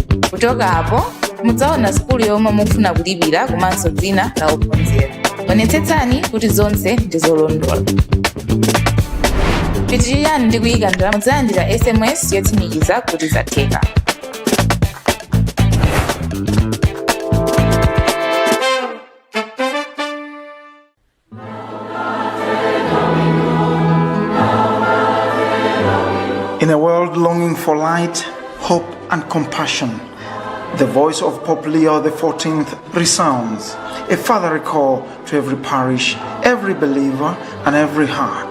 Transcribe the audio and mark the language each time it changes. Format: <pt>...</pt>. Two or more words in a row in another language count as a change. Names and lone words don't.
<ny>Kutoka hapo mudzaona sikulu yomwe mukufuna kulipira komanso dzina la ophunzira. Onetsetsani kuti zonse ndizolondola. Pitirirani ndi kuyika ndalama mudzalandira SMS yotsimikiza kuti zatheka.</ny> <en>In a world longing for light, hope and compassion, the voice of Pope Leo XIV resounds, a further call to every parish, every believer and every heart.</en>